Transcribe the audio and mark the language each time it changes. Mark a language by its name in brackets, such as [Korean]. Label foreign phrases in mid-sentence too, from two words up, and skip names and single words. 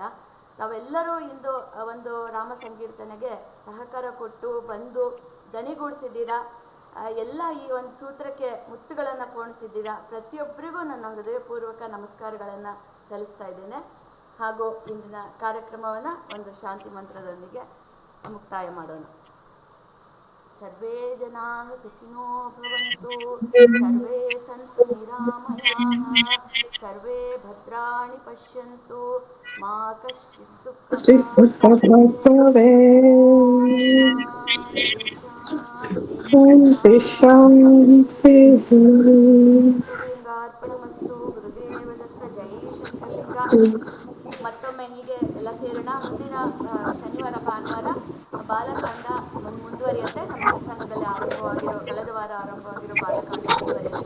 [Kannada] ತಾವೆಲ್ಲರೂ ಇಂದು ಒಂದು ರಾಮ ಸಂಕೀರ್ತನೆಗೆ ಸಹಕಾರ ಕೊಟ್ಟು ಬಂದು ದನಿಗೂಡಿಸಿದ್ದೀರಾ. ಎಲ್ಲ ಈ ಒಂದು ಸೂತ್ರಕ್ಕೆ ಮುತ್ತುಗಳನ್ನು ಪೋಣಿಸಿದ್ದೀರಾ. ಪ್ರತಿಯೊಬ್ಬರಿಗೂ ನನ್ನ ಹೃದಯಪೂರ್ವಕ ನಮಸ್ಕಾರಗಳನ್ನು ಸಲ್ಲಿಸ್ತಾ ಇದ್ದೇನೆ. ಹಾಗೂ ಇಂದಿನ ಕಾರ್ಯಕ್ರಮವನ್ನು ಒಂದು ಶಾಂತಿ ಮಂತ್ರದೊಂದಿಗೆ ಮುಕ್ತಾಯ ಮಾಡೋಣ. [Sanskrit] ಸರ್ವೇ ಜನಾಃ ಸುಖಿನೋ ಭವಂತು, ಸರ್ವೇ ಸಂತು ನಿರಾಮಯಾಃ, ಸರ್ವೇ ಭದ್ರಾಣಿ ಪಶ್ಯಂತು, ಮಾ ಕಶ್ಚಿತ್ ದುಃಖಭಾಗ್ ಭವೇತ್. ಓಂ ಶಾಂತಿ ಶಾಂತಿ ಶಾಂತಿ. ಶಂಕರಲಿಂಗಾರ್ಪಣಮಸ್ತು. ಗುರುದೇವ ದತ್ತ. [Kannada] ಜೈ ಶಂಕರಲಿಂಗ. ಮತ್ತೊಮ್ಮೆ ಹೀಗೆ ಎಲ್ಲ ಸೇರೋಣ. ಮುಂದಿನ ಶನಿವಾರ ಭಾನುವಾರ ಬಾಲಕಾಂಡ ಮುಂದುವರಿಯುತ್ತೆ. ನಮ್ಮ ಸತ್ಸಂಗದಲ್ಲಿ ಆರಂಭವಾಗಿರೋ ಕಳೆದ ವಾರ ಆರಂಭವಾಗಿರೋ ಬಾಲಕಾಂಡ ಮುಂದುವರಿಯುತ್ತೆ.